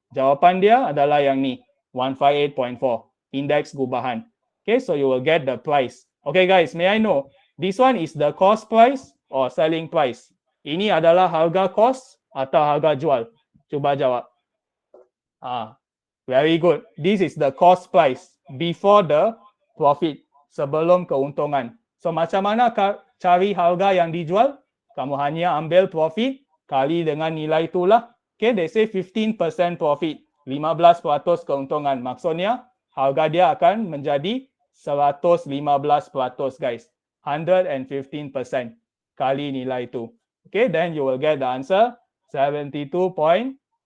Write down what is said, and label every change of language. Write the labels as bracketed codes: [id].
[ms] Jawapan dia adalah yang ni, 158.4, index gubahan. [en] Okay, so you will get the price. Okay guys, may I know, this one is the cost price or selling price? [ms] Ini adalah harga cost atau harga jual? Cuba jawab. [en] Very good. This is the cost price before the profit, [ms] sebelum keuntungan. So macam mana cari harga yang dijual? Kamu hanya ambil profit kali dengan nilai itulah. [en] Okay, they say 15% profit, [ms] 15% keuntungan. Maksudnya harga dia akan menjadi 115% guys. 115% kali nilai itu. [en] Okay, then you will get the answer 72.86.